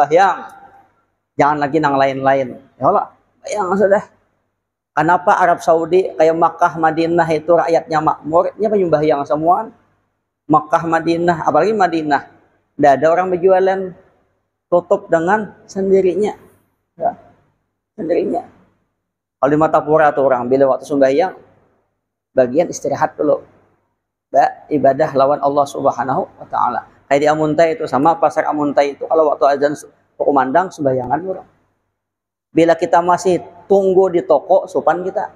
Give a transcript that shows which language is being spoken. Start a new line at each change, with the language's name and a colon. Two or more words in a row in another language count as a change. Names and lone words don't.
Indonesian: Jangan lagi yang lain-lain.
Banjar: Ya Allah, bayang sudah.
Indonesian: Kenapa Arab Saudi kayak Makkah, Madinah itu rakyatnya makmur, ini penyembahyang semua. Makkah, Madinah, apalagi Madinah, tidak ada orang berjualan. Tutup dengan sendirinya, ya, sendirinya. Kalau di Matapura tuh orang bila waktu sembahyang, bagian istirahat dulu, ibadah lawan Allah
Arabic: سبحانه وتعالى.
Banjar: Kayak di Amuntai itu sama pasar Amuntai itu kalau waktu azan kumandang sembayangan orang. Bila kita masih tunggu di toko, supan kita.